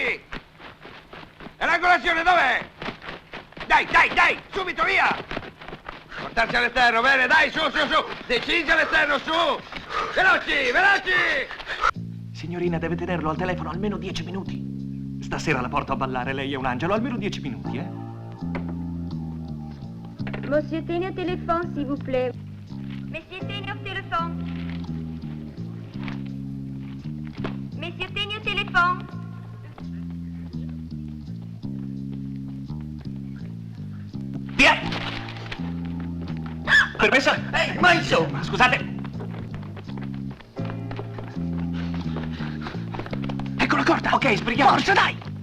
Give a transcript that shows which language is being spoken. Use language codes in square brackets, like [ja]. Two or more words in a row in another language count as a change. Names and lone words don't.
[it] E l'angolazione dov'è? Dai, dai, dai! Subito, via! Portarsi all'esterno, bene, dai, su, su, su! Decisi all'esterno, su! Veloci, veloci! Signorina, deve tenerlo al telefono almeno 10 minuti. Stasera la porto a ballare, lei è un angelo, almeno 10 minuti, eh? [fr] Monsieur, tenez au téléphone, s'il vous plaît. Monsieur, tenez au téléphone. Monsieur, tenez au téléphone. [it] Via! Permesso? Ma insomma, scusate. Ecco la corda! Ok, sbrighiamo! Forza, dai!